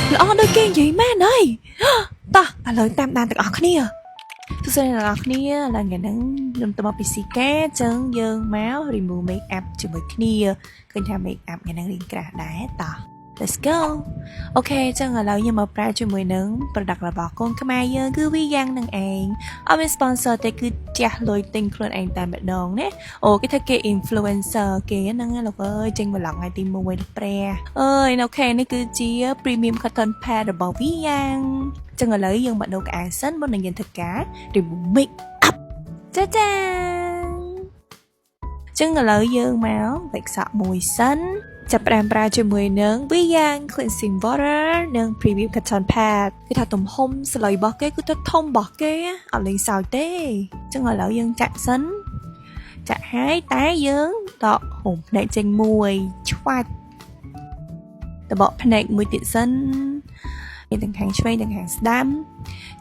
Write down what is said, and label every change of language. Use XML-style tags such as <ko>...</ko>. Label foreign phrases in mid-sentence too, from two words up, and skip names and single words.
<km>ល្អដូចគេនិយាយមែនហើយតោះឥឡូវតាមដានទាំងអស់គ្នាសួស្តីអ្នកនរគ្នាឡើងថ្ងៃហ្នឹងខ្ញុំទៅមកពីស៊ីកាចឹងយើងមក</km> <en>remove make up</en> <km>ជាមួយគ្នាឃើញថា</km> <en>make up</en> <km>ថ្ងៃហ្នឹងរៀងក្រាស់ដែរតោះ</km> <en>Let's go</en> <km>អូខេចឹងឥឡូវខ្ញុំមកប្រើជាមួយនឹង product របស់កូនខ្មែរយើងគឺវាយ៉ាងនឹងឯងអត់មាន sponsor ទេគឺចាស់លុយទិញខ្លួនឯងតែម្ដងណាអូគេថាគេ influencer គេហ្នឹងលោកអើយចេញ vlog ថ្ងៃទី1លោកព្រះអើយអូខេនេះគឺជា</km> <en>premium cotton pad</en> <km>របស់វាយ៉ាងចឹងឥឡូវយើងមកដូរកៅអៅសិនមុននឹងយើងធ្វើការ</km> <en>remove make up</en> <km>ចាចា ចឹងឥឡូវយើងមកវេកសក់មួយសិនចាប់ផ្ដើមប្រើជាមួយនឹង Vian Cleansing Water និង Premium Cotton Pad គឺថាទំហំស្លុយរបស់គេគឺទៅធំរបស់គេអត់លេងសើចទេចឹងឥឡូវយើងចាក់សិនចាក់ហើយតែយើងដកហុំភ្នែកចេញមួយឆ្វាច់តបកភ្នែកមួយទៀតសិនទាំងខាងឆ្វេងទាំងខាងស្ដាំចឹ</km>